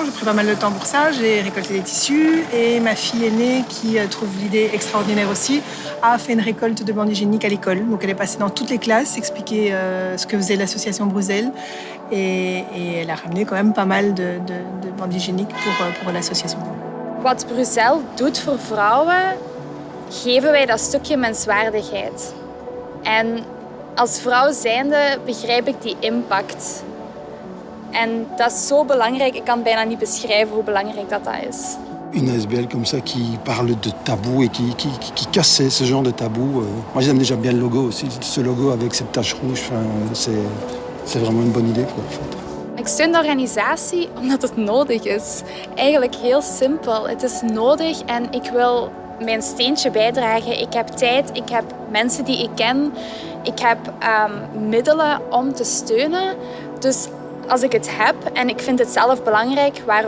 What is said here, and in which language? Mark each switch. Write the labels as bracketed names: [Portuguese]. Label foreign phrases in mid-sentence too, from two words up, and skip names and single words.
[French] J'ai pris pas mal de temps pour ça. J'ai récolté des tissus et ma fille aînée, qui trouve l'idée extraordinaire aussi, a fait une récolte de bandes hygiéniques à l'école. Donc elle est passée dans toutes les classes, expliquer ce que faisait l'association Bruxelles et elle a ramené quand même pas mal de bandes hygiéniques pour l'association. [Dutch] Wat Bruxelles doet voor vrouwen, geven wij dat stukje menswaardigheid. En als vrouw zijnde begrijp ik die impact. En dat is zo belangrijk, ik kan bijna niet beschrijven hoe belangrijk dat is. [French] Une ASBL comme ça qui parle de tabou et qui casse ce genre de tabou. Moi j'aime déjà bien le logo aussi, ce logo avec cette tache rouge, c'est vraiment une bonne idée quoi, en fait. [Dutch] Ik steun de organisatie omdat het nodig is. Eigenlijk heel simpel. Het is nodig en ik wil mijn steentje bijdragen. Ik heb tijd, ik heb mensen die ik ken, ik heb middelen om te steunen. Dus als ik het heb en ik vind het zelf belangrijk, waarom niet?